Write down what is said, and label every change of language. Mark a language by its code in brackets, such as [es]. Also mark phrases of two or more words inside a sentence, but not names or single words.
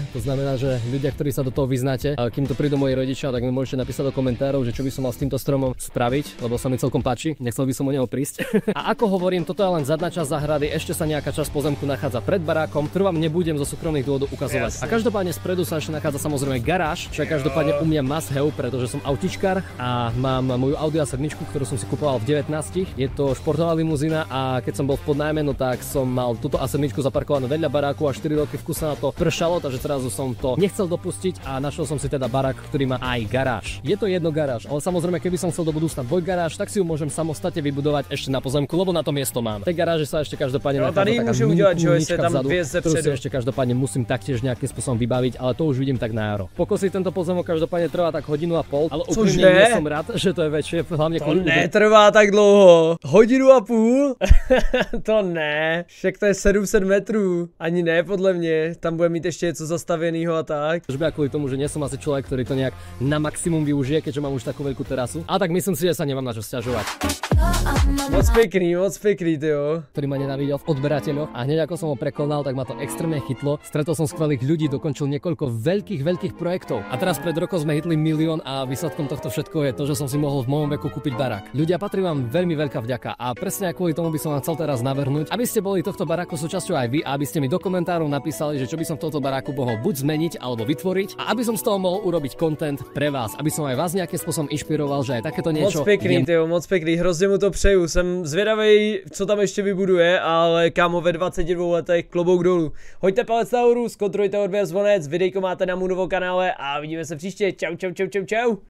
[sk] To znamená, že ľudia, ktorí sa do toho vyznáte, kým to prídu moji rodičia, tak mi môžete napísať do komentárov, že čo by som mal s týmto stromom spraviť, lebo sa mi celkom páči, nechcel by som o neho prísť. A ako hovorím, toto je len zadná časť záhrady, ešte sa nejaká časť pozemku nachádza pred barákom, ktorú vám nebudem zo súkromných dôvodov ukazovať. A každopádne spredu sa ešte nachádza samozrejme garáž, čo je každopádne u mňa [en] must have, [sk] pretože som autičkár a mám moju Audi A7, ktorú som si kupoval v 19. Je to športová limuzína a keď som bol v podnájme, no tak som mal túto A7 zaparkovanú vedľa baráku a 4 roky v kuse na to pršalo, takže teraz som to nechcel dopustiť a našiel som si teda barák, ktorý má aj garáž. Je to jedno garáž, ale samozrejme keby som chcel do budúcna dvojgaráž, tak si ju môžem samostatne vybudovať ešte na pozemku, lebo na to miesto mám. V tej garáži sa ešte každopádne nachádza taká mini vzadu, ktorú si ešte každopádne musím taktiež nejakým spôsobom vybaviť, ale to už vidím tak na jaro. Pokosiť tento pozemok každopádne trvá tak 1,5 hodiny, ale úplne nie som rád, že to je väčšie, hlavne [cs] to netrvá tak dlouho. 1,5 hodiny? To ne, však to je 700 metrů, ani ne podle mě, tam bude mít ještě něco zastaveného a tak. [sk] Žby kvôli tomu, že nie som asi človek, ktorý to nejak na maximum využije, keďže mám už takú veľkú terasu. A tak myslím si, že sa nemám na čo sťažovať. [cs] Moc pekný, tyjo. [sk] Ktorý ma nenávidel v odberateľoch a hneď ako som ho prekonal, tak ma to extrémne chytlo. Stretol som skvelých ľudí, dokončil niekoľko veľkých projektov. A teraz pred rokom sme hitli 1 000 000 a výsledkom tohto všetko je to, že som si mohol v mojom veku kúpiť barák. Ľudia, patrí vám veľmi veľká vďaka a presne kvôli tomu by som vám chcel teraz navrhnúť, aby ste boli tohto baráku súčasťou aj vy a aby ste mi do komentárov napísali, že čo by som v tomto baráku mohol buď zmeniť alebo vytvoriť a aby som z toho mohol urobiť content pre vás, aby som aj vás nejakým spôsobom inšpiroval, že aj takéto niečo. [cs] Moc pekný, tyjo, moc pekný, hrozně mu to přeju. Jsem zvědavej, co tam ještě vybuduje, ale kámo, ve 22 letech klobouk dolů. Hoďte palec nahoru, zkontrolujte odběr, zvonec, videjko máte na Moonovo kanále a vidíme se příště. Čau.